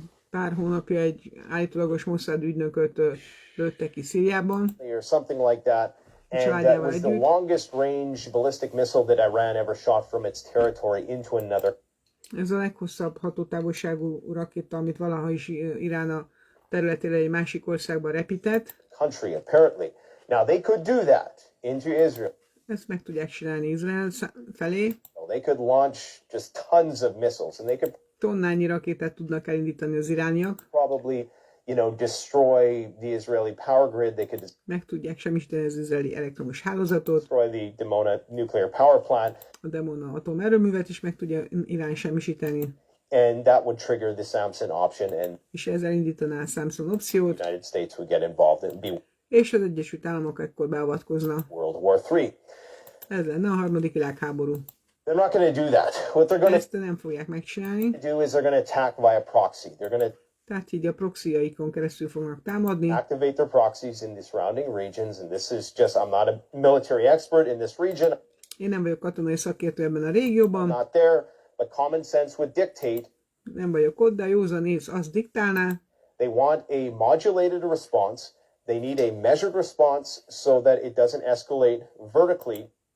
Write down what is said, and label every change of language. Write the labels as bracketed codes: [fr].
[hu] Pár hónapja egy állítólagos Mossad ügynököt lőttek ki Szíriában. [en] Or something like that. And that was the longest range ballistic missile that Iran ever shot from its territory into another. [hu] Ez a leghosszabb hatótávolságú rakéta, amit valaha is Irán a területére egy másik országba repített. [en] Country, apparently. Now they could do that into Israel. [hu] Ezt meg tudják csinálni Izrael felé. [en] They could launch just tons of missiles, and they could [hu] Tonnányi rakétát tudnak elindítani az irániak. [en] probably, destroy the Israeli power grid. They could [hu] Meg tudják semmisíteni az izraeli elektromos hálózatot. [en] destroy the Dimona nuclear power plant, [hu] A Demona atomerőművet is meg tudja Irán semmisíteni. [en] and that would trigger the Samson option, and [hu] És ezzel indítaná a Samson opciót, [en] the United States would get involved and be [hu] és az Egyesült Államok ekkor beavatkozna. [en] World War III. [hu] Ez lenne a harmadik világháború. [en] They're not going to do that. What they're going [hu] Ezt nem fogják megcsinálni, [en] to do is they're going to attack via proxy. They're going to [hu] tehát így a proxyaikon keresztül fognak támadni. [en] activate their proxies in the surrounding regions, and this is just, I'm not a military expert in this region. [hu] Én nem vagyok katonai szakértő ebben a [en] I'm [hu] régióban, [en] not there, but common sense would dictate [hu] nem vagyok ott, de a józan ész azt diktálná, [en] they want a modulated response. They need a measured response so that it doesn't escalate vertically.